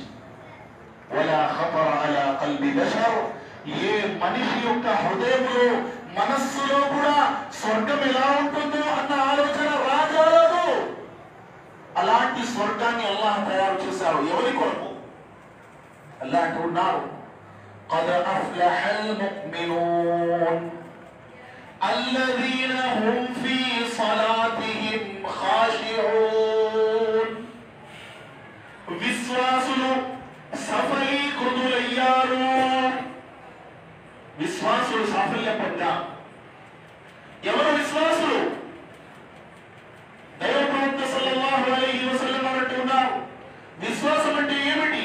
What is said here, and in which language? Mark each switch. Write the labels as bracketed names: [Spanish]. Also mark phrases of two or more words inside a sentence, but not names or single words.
[Arabic] ولا خطر على قلب بشر, [Telugu] ఏ మనిషి యొక్క హృదయంలో మనస్సులో కూడా స్వర్గం ఎలా ఉంటుందో అన్న ఆలోచన రాజాలదు. అలాంటి స్వర్గాన్ని అల్లాహ్ తయారు చేశారు. ఎవరి కొరకు? అల్లాహ్ అంటున్నారు, [Arabic] قد أفلح المؤمنون الذين هم في صلاتهم خاشعون. [Telugu] విశ్వాసులు సఫలీకృతులయ్యారు. విశ్వాసులు సాఫల్యం పొందారు. ఎవరు విశ్వాసులు? దైవ ప్రవక్త [Arabic] صلى الله عليه وسلم [Telugu] అంటున్నారు, విశ్వాసం అంటే ఏమిటి?